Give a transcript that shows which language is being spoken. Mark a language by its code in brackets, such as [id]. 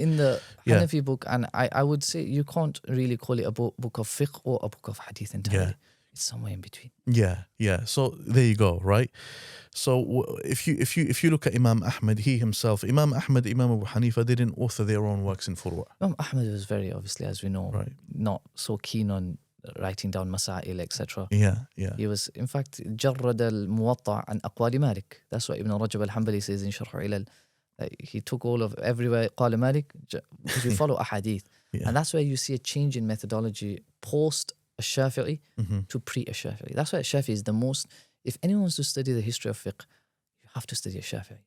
[en] In the Hanafi book, and I would say you can't really call it a book of fiqh or a book of hadith entirely. It's somewhere in between. Yeah. So there you go, right? So if you look at Imam Ahmad, he himself, Imam Ahmad, Imam Abu Hanifa didn't author their own works in furu'. Imam Ahmad was very, obviously, as we know, Right. not so keen on writing down masail, etc. Yeah. He was, in fact, [ar] جرد الموطأ عن أقوال مالك. [en] That's what Ibn Rajab al-Hanbali says in Sharh Ilal. He took all of everywhere [ar] قال مالك [en] because we follow ahadith. Yeah. And that's where you see a change in methodology post Shafi'i to pre-Shafi'i. That's why Shafi'i is the most, if anyone wants to study the history of fiqh, you have to study a Shafi'i.